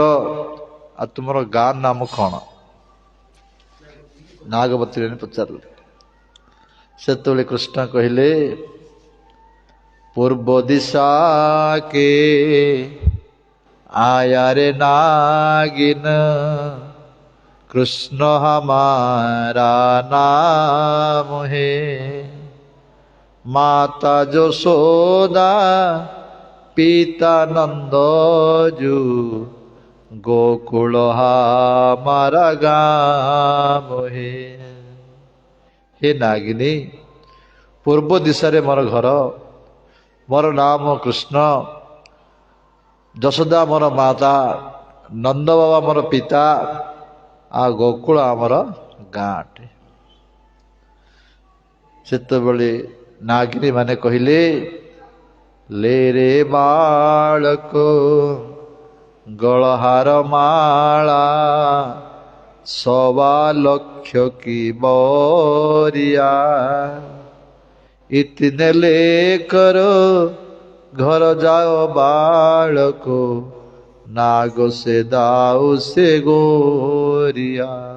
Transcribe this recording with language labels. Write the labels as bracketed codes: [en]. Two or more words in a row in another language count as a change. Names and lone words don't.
[or] ଆଉ ତୁମର ଗାଁ ନାମ କ'ଣ? ନାଗପତ୍ନୀ ମାନେ ପଚାରିଲେ। ସେତେବେଳେ କୃଷ୍ଣ କହିଲେ, [hi] पूर्व दिशा के आयारे नागिन, कृष्ण हमारा नाम है, माता यशोदा पिता नंद जू, गोकुल हमारा गाम है। हे नागिनी, [or] ପୂର୍ବ ଦିଶାରେ ମୋର ଘର, ମୋର ନାମ କୃଷ୍ଣ, ଯଶୋଦା ମୋର ମାତା, ନନ୍ଦ ବାବା ମୋର ପିତା, ଆଉ ଗୋକୁଳ ଆମର ଗାଁଟେ। ସେତେବେଳେ ନାଗିନୀ ମାନେ କହିଲେ, [hi] ले रे बालक गलहार माला, सवा लाख की बरिया, इतने लेकर घर जाओ बालक, नाग से दाउ से गोरिया।